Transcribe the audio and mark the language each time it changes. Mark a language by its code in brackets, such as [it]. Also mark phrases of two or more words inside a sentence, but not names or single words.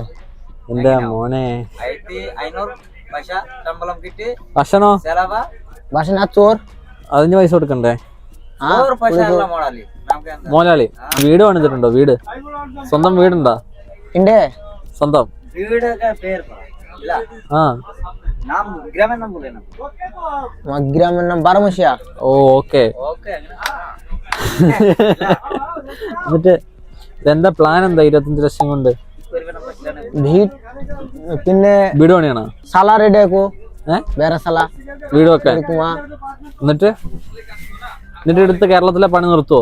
[ml] എന്റെ മോനെ. ഭക്ഷണോ? ഭക്ഷണ ചോർ അതിന് പൈസ കൊടുക്കണ്ടേ? മോലാളി വീട് പണിതിട്ടുണ്ടോ? വീട് സ്വന്തം വീടുണ്ടോ? സ്വന്തം. [bn] গ্রামের নাম বারোমাসিয়া. [ml] ഓക്കെ. എന്നിട്ട് എന്താ പ്ലാൻ? എന്താ 25 ലക്ഷം കൊണ്ട്? പിന്നെ വീട് പണിയാണോ? സാല റെഡി ആക്കൂ. വേറെ സ്ഥല വീട് വെക്കാൻ. എടുക്കുവാ. എന്നിട്ട് എടുത്ത് കേരളത്തിലെ പണി നിർത്തുവോ?